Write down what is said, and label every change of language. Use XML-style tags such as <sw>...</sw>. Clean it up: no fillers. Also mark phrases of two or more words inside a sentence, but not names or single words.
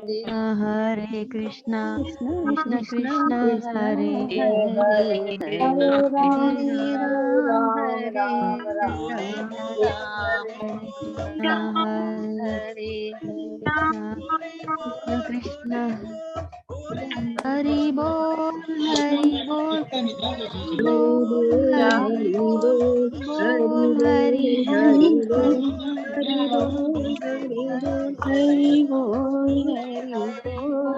<sa>Krishna, Hare Krishna, Krishna Krishna Krishna, Krishna, Krishna Hare Hare Hare, Hare Ram, Hare Hare Ram, Hare Hare Ram, Hare, Hare Krishna, Ram, Hare Hare Krishna, Krishna Krishna, Hari Bol, Hari Bol, Hari Bol, Hari Hari Bol, Bol, Hari Bol, Bol, Hari Hari Hari Bol, Hari Ram, Bol, Hari Bol, Hari Hari Bol, Bol, Hari Hari Bol,</sa>